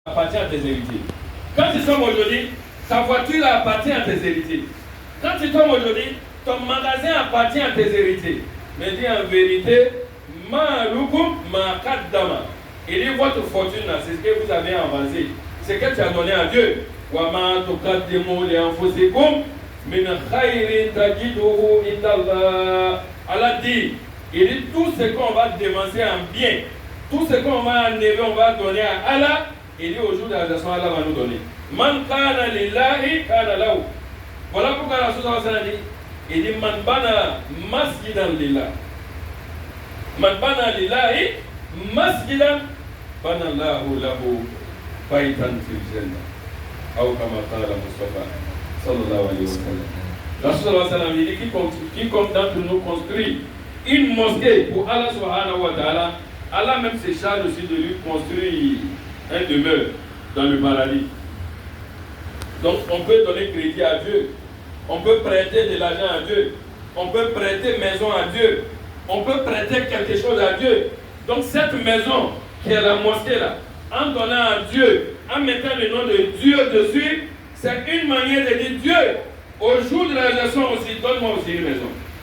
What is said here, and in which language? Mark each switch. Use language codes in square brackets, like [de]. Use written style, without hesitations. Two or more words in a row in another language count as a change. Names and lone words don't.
[fr] appartient à tes héritiers. Quand tu tombes aujourd'hui, ta voiture appartient à tes héritiers. Quand tu tombes aujourd'hui, ton magasin appartient à tes héritiers. Mais dis en vérité, [ar] ما لكم ما قدم. [fr] Il dit votre fortune, c'est ce que vous avez avancé. C'est ce que tu as donné à Dieu. [ar] وما تقدموا لأنفسكم من خير تجدوه عند الله. [fr] Allah dit, il dit tout ce qu'on va dépenser en bien, tout ce qu'on va enlever, on va donner à Allah. Il dit au jour de la résurrection, Allah va nous donner. [ar] من كان لله كان له. [fr] Voilà pourquoi la Rasul [ar] صلى الله عليه وسلم [fr] dit, il dit [ar] من بنى مسجدا لله. من بنى لله مسجدا بنى الله له بيتا في الجنة. [fr] Ou comme [ar] قال مصطفى صلى الله عليه وسلم. [fr] La Rasul [ar] صلى الله عليه وسلم [fr] dit quiconque d'entre nous construit une mosquée pour Allah [ar] سبحانه وتعالى, [fr] Allah même se charge aussi de lui construire un demeure dans le paradis. Donc on peut donner crédit à Dieu, on peut prêter de l'argent à Dieu, on peut prêter maison à Dieu, on peut prêter quelque chose à Dieu. Donc cette maison qui est la mosquée là, en donnant à Dieu, en mettant le nom de Dieu dessus, c'est une manière de dire Dieu, au jour de la résurrection aussi, donne-moi aussi une maison.